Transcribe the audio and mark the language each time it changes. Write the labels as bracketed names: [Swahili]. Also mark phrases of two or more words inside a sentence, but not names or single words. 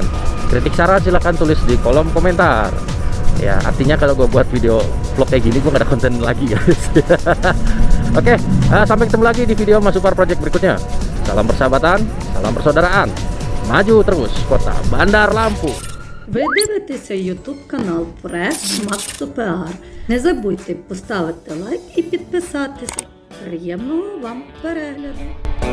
[Indonesian] Kritik saran silahkan tulis di kolom komentar. Ya artinya kalau gue buat video vlog kayak gini gue gak ada konten lagi guys. Oke, sampai ketemu lagi di video Masupar Project berikutnya. Salam persahabatan, salam persaudaraan. Maju terus Kota Bandar Lampung. [Ukrainian] Ви дивитеся YouTube канал Проект Максупер. Не забудьте поставити лайк і підписатися. Приємного вам перегляду!